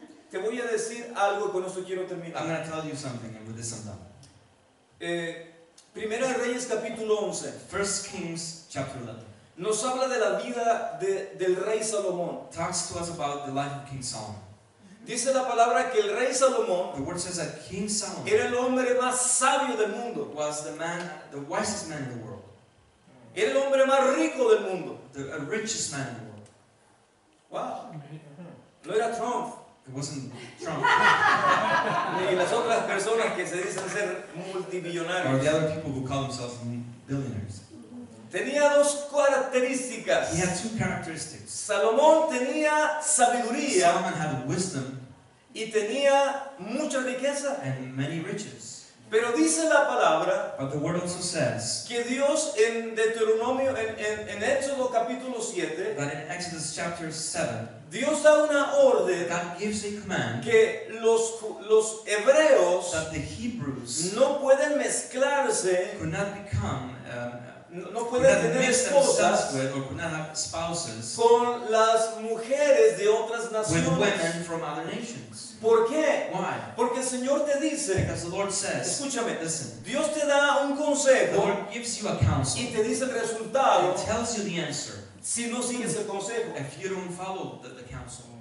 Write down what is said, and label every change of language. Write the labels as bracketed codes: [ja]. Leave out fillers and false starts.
[es] Te voy a decir algo y con esto quiero [en] I'm [es] terminar. [en] going to tell you something, and with this I'm done. [es] Primera de Reyes capítulo 11 [en] 1 Kings chapter 11 [es] nos habla de la vida del rey Salomón. [en] talks to us about the life of King Solomon. [es] Dice la palabra que el rey Salomón [en] The word says that King Solomon [es] era el hombre más sabio del mundo. [en] was the wisest man in the world, [es] Era el hombre más rico del mundo. [en] the richest man in the world. [es] Wow. No era Trump, [en] It wasn't Trump [es] ni las otras personas que se dicen ser [en] or the [es] multimillonarios. [en] other people who call themselves billionaires. [es] Tenía dos características. [en] He had two characteristics. [es] Salomón tenía sabiduría [en] Solomon had wisdom [es] y tenía mucha riqueza. [en] and many riches. [es] Pero dice la palabra [en] But the word also says [es] que Dios en Deuteronomio, en Éxodo capítulo 7, [en] that in Exodus chapter 7, [es] Dios da una orden [en] God gives a command [es] que los hebreos [en] that the Hebrews [es] no pueden mezclarse, [en] could not become, [es] no [en] could [es] pueden [en] not [es] tener [en] mix themselves [es] esposas [en] with, or could not have spouses [es] con las mujeres de otras [en] with [es] naciones. [en] women from other nations. [es] ¿Por qué? [en] Why? [es] Porque el Señor te dice, [en] Because the Lord says, [es] escúchame, [en] listen, [es] Dios te da un [en] the [es] consejo [en] Lord gives you a counsel [es] y te dice el resultado [en] and tells you the answer [es] si no sigues el consejo. [en] if you don't follow the counsel.